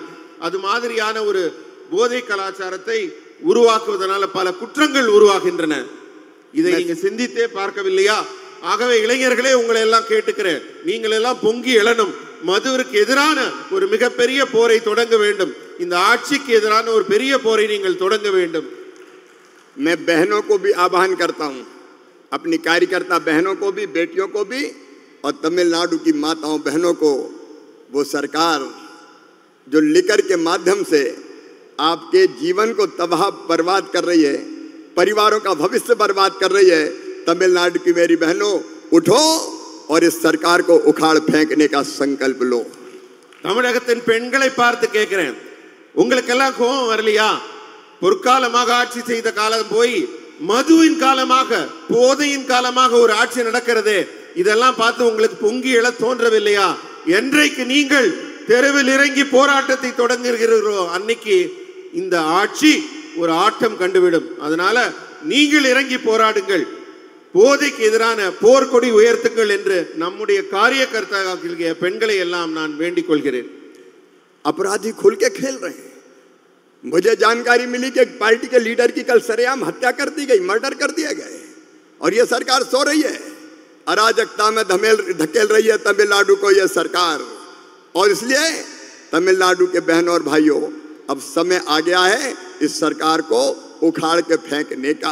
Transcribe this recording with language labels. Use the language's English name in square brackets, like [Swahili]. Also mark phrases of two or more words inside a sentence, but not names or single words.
[Tamil] அது மாதிரியான ஒரு போதை கலாச்சாரத்தை உருவாக்குவதனால பல குற்றங்கள் உருவாகின்றன. இதை நீங்க சிந்தித்தே பார்க்கவில்லையா? ஆகவே இளைஞர்களே, உங்களை எல்லாம் கேட்டுக்கிறேன், நீங்கள் எல்லாம் பொங்கி எழணும். மதுவிற்கு எதிரான ஒரு மிகப்பெரிய போரை தொடங்க வேண்டும். இந்த ஆட்சிக்கு எதிரான ஒரு பெரிய போரை நீங்கள் தொடங்க வேண்டும். [Hindi] मैं बहनों को भी आह्वान करता हूं, अपनी कार्यकर्ता बहनों को भी, बेटियों को भी, और तमिलनाडु की माताओं बहनों को, वो सरकार जो लिकर के माध्यम से आपके जीवन को तबाह बर्बाद कर रही है, परिवारों का भविष्य बर्बाद कर रही है, तमिलनाडु की मेरी बहनों, उठो और इस सरकार को उखाड़ फेंकने का संकल्प लो. [Tamil] தமிழகத்தின் பெண்களை பார்த்து கேட்கிறேன், உங்களுக்கெல்லாம் கோபம் வரலையா? பொற்காலமாக ஆட்சி செய்த காலம் போய் மதுவின் காலமாக, போதையின் காலமாக ஒரு ஆட்சி நடக்கிறது. இதெல்லாம் பார்த்து உங்களுக்கு பொங்கி எழ தோன்றவில்லையா? என்றைக்கு நீங்கள் தெருவில் இறங்கி போராட்டத்தை தொடங்குகிறீர்களோ அன்னைக்கு இந்த ஆட்சி ஒரு ஆட்டம் கண்டுவிடும். அதனால நீங்கள் இறங்கி போராடுங்கள், போதைக்கு எதிரான போர்க்கொடி உயர்த்துங்கள் என்று நம்முடைய காரியகர்த்தாக்கள் பெண்களை எல்லாம் நான் வேண்டிக் கொள்கிறேன். [Hindi] अपराधी खुल के खेल रहे हैं. मुझे जानकारी मिली कि एक पार्टी के लीडर की कल सरेआम हत्या कर दी गई, मर्डर कर दिया गया, और ये सरकार सो रही है, अराजकता में धकेल रही है तमिलनाडु को ये सरकार. और इसलिए तमिलनाडु के बहनों और भाइयों, अब समय आ गया है इस सरकार को उखाड़ के फेंकने का.